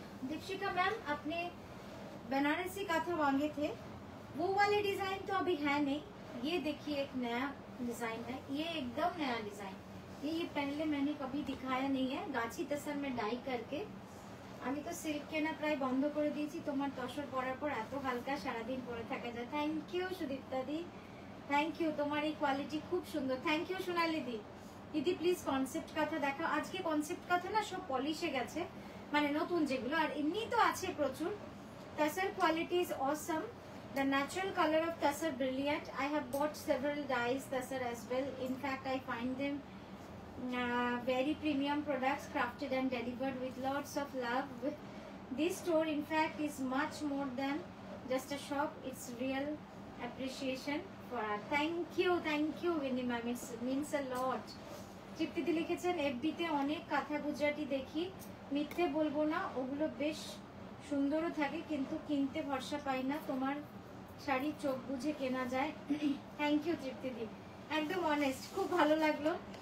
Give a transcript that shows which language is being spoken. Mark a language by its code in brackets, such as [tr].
[hi] Dikshika ma'am, आपने बनारसी काथा मांगे थे, वो वाले डिजाइन तो अभी है नहीं। ये देखिए एक नया डिजाइन है, ये एकदम नया डिजाइन। ये पहले मैंने कभी दिखाया नहीं है। गाछी तसर में डाई करके [bn] আমি তো সিল্ক কেনা প্রায় বন্ধ করে দিয়েছি। তোমার তসর পরার পর এত হালকা, সারাদিন পরে থাকা যায়। Thank you Sudipta the, thank you. তোমার এই কোয়ালিটি খুব সুন্দর, থ্যাংক ইউ সোনালি দি। দিদি প্লিজ কনসেপ্ট কথা দেখাও। আজকে কনসেপ্ট কথা না সব পলিশে গেছে, মানে নতুন যেগুলো, আর এমনি তো আছে প্রচুর। তাসার quality is awesome. [en] The natural color of Tassar brilliant. I have bought several dyes Tassar as well. In fact, I find them very premium products, crafted and delivered with lots of love. This store, in fact, is much more than just a shop. It's real appreciation for our. Thank you, Winnie ma'am. It means a lot. [bn] তৃপ্তিদি লিখেছেন, এফবিতে অনেক কাঁথা গুজরাটি দেখি, মিথ্যে বলবো না, ওগুলো বেশ সুন্দরও থাকে, কিন্তু কিনতে ভরসা পাই না। তোমার শাড়ি চোখ বুঝে কেনা যায়। থ্যাংক ইউ তৃপ্তিদি, একদম অনেস্ট, খুব ভালো লাগলো।